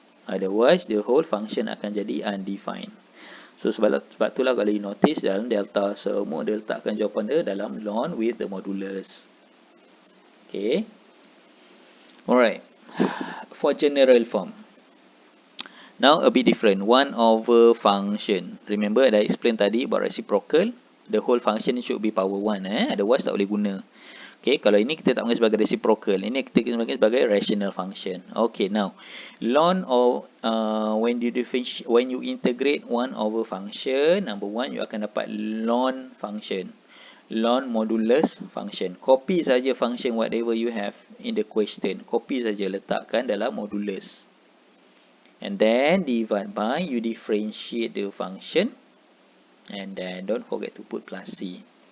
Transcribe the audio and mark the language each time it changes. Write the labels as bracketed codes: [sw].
[en] Otherwise, the whole function [ms] akan jadi undefined. So sebab itulah kalau you notice dalam delta semua dia letakkan jawapan dia dalam ln [en] with the modulus. Okay. Alright. For general form. Now a bit different. 1 over function. Remember I explain tadi about reciprocal. The whole function should be power 1. [ms] Otherwise tak boleh guna. Okay, kalau ini kita tak panggil sebagai reciprocal. Ini kita panggil sebagai rational function. [en] Okay, now ln of when you integrate 1 over function, number 1 [ms] you akan dapat [en] ln function. Ln modulus function. [ms] Copy saja [en] function whatever you have in the question. [ms] Copy saja, letakkan dalam modulus. [en] And then divide by, you differentiate the function. And then don't forget to put plus c.